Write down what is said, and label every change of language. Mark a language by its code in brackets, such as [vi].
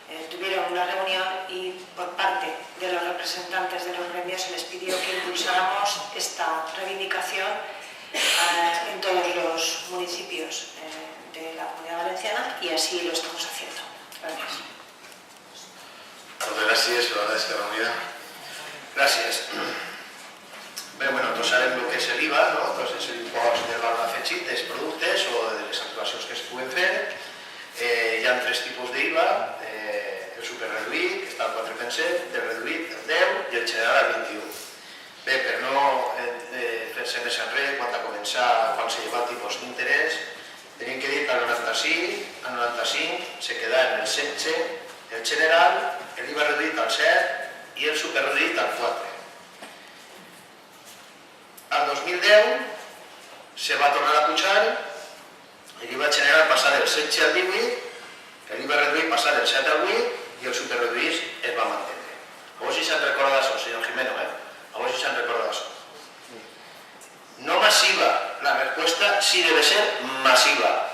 [es] tuvieron una reunión y por parte de los representantes de los gremios se les pidió que impulsáramos esta reivindicación en todos los municipios de la Comunidad Valenciana y así lo estamos haciendo. Gracias. [ca] Moltes gràcies, ciutadana d'Esquerra Unida. Gràcies. Bé, bueno, tots sabem el que és l'IVA, no? Doncs és l'impost del valor afegit dels productes o de les actuacions que es puguen fer. Hi ha 3 tipus d'IVA, el superreduït, que està al 4%, el reduït, el 10% i el general al 21%. Bé, per no fer-se més enrere, quan se lleva el tipus d'interès, tenim que dir que al 95 se queda en el 16%, el general, l'IVA reduït al 7% i el superreduït al 4%. Al 2010 se va tornar a pujar, l'IVA general passa del 16 al 18, l'IVA reduït passa del 7 al 8 i el superreduït es va mantenir. A vos si se'n recorda d'això, senyor Jimeno, a vos si se'n recorda d'això. [es] No masiva, la resposta sí debe ser masiva.